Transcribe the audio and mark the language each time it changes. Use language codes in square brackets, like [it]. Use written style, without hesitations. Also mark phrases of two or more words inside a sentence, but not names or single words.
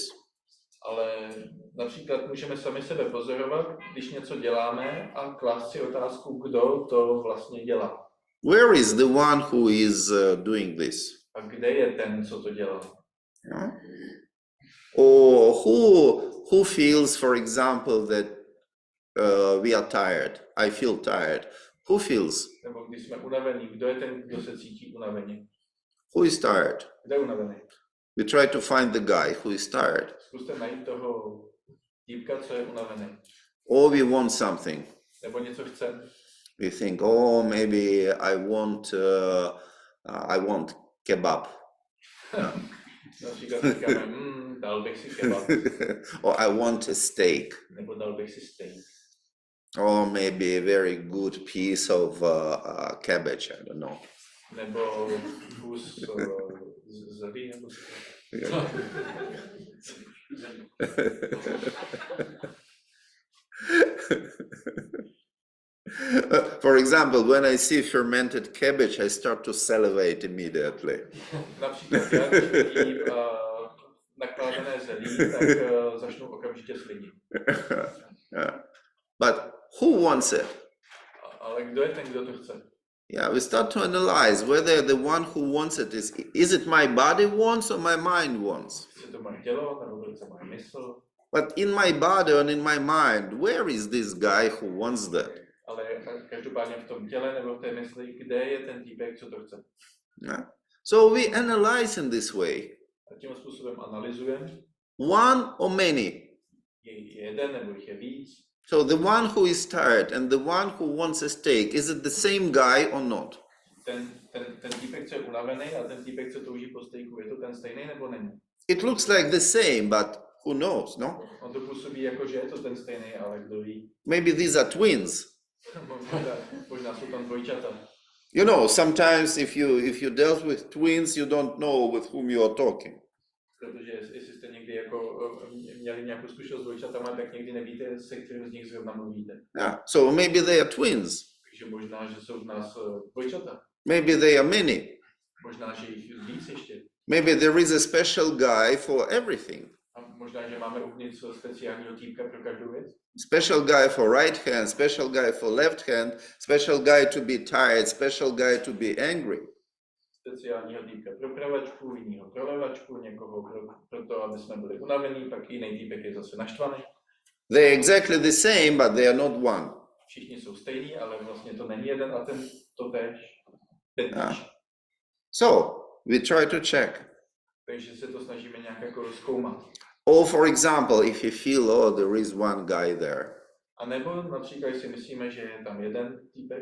[cs] Ale například můžeme sami sebe pozorovat, když něco děláme a klást si otázku, kdo to vlastně dělá. [en] Where is the one who is doing this? [cs] A kde je ten, co to dělá? [en] Yeah. Or who feels, for example, that we are tired? I feel tired. Who feels? [cs] Nebo když jsme unavení, kdo je ten, kdo se cítí unaveně? [en] Who is tired? [cs] Kdo je unavený? [en] We try to find the guy who is tired. [cs] Zkuste najít toho týpka, co je unavený. [en] Or we want something. [cs] Nebo něco chce. [en] We think, oh, maybe I want kebab. [cs] Například říkáme, dal bych si kebab. [en] Or I want a steak. [cs] Nebo dal bych si steak. [en] Or maybe a very good piece of cabbage, I don't know. [cs] Nebo kus zelí, nebo [en] For example, when I see fermented cabbage, I start to salivate immediately. [cs] Například já, když vidím nakládané zelí, tak začnu okamžitě slinit. [en] But who wants it? [cs] Ale kdo je ten, kdo to chce? [en] Yeah, we start to analyze whether the one who wants it is it my body wants or my mind wants? [cs] Chce to moje tělo, nebo to chce moje mysl? [en] But in my body and in my mind, where is this guy who wants that? [cs] Ale každopádně v tom těle nebo v té mysli, kde je ten týpek, co to chce? [en] Yeah. So we analyze in this way. [cs] A tím způsobem analyzujeme. [en] One or many? [cs] Je jeden nebo jich je víc. [en] So the one who is tired and the one who wants a steak, is it the same guy or not? [cs] Ten týpek, co je unavený a ten týpek, co touží po stejku, je to ten stejný nebo není? [en] It looks like the same, but who knows, no? [cs] On to působí jako, že je to ten stejný, ale kdo ví? [en] Maybe these are twins. [cs] Možná jsou tam dvojčata. [en] You know, sometimes if you dealt with twins, you don't know with whom you are talking. [cs] Protože jestli jste někdy jako měli nějakou zkušenost s dvojčatama, tak někdy nevíte, se kterým z nich zrovna mluvíte. [en] Yeah. So maybe they are twins. [cs] Takže možná, že jsou v nás dvojčata. [en] Maybe they are many. [cs] Možná, že jich víc ještě. [en] Maybe there is a special guy for everything. [cs] A možná, že máme uvnitř speciálního týpka pro každou věc. [en] Special guy for right hand, special guy for left hand, special guy to be tired, special guy to be angry. [cs] Speciálního týpka pro pravačku, jiného pro levačku, někoho pro to, aby jsme byli unavení, pak jiný týpek je zase naštvaný. [en] They're exactly the same, but they are not one. [cs] Všichni jsou stejní, ale vlastně to není jeden a ten totéž. [en] So we try to check. [cs] Takže se to snažíme nějak jako zkoumat. [en] Or for example, if you feel, oh, there is one guy there. [cs] A nebo například si myslíme, že je tam jeden týpek.